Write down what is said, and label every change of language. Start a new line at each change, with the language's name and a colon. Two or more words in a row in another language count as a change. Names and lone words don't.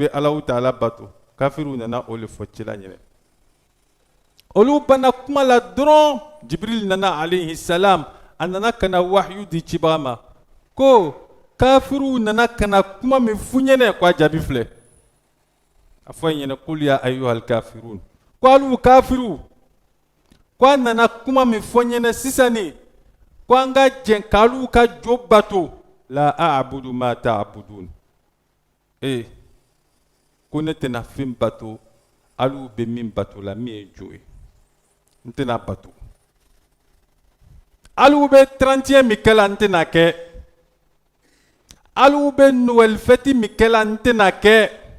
Bambara: bɛ alahu taala bato kafiriw nana o le fɔ cila ɲɛnɛ olu banna kuma la dɔrɔn jibril nana alayhi salam a nana kana wahyu di cibaga ma ko kafiriw nana kana kuma min f'u ɲɛnɛ ko a jaabi filɛ a fɔ ɲɛnɛ
Arabic: قل يا أيها الكافرون
Bambara: ko alu kafiriw ko a nana kuma min fɔ ɲɛnɛ sisan ni ko an ka jɛn k'alu ka jo bato la
Arabic: أعبد ما تعبدون
Bambara: ko ne tɛna fɛn bato alu bɛ min bato la min ye jo ye n tɛna bato alu bɛ 31 min kɛ la n tɛna kɛ alu bɛ
French: Noël fête
Bambara: min kɛ la n tɛna kɛ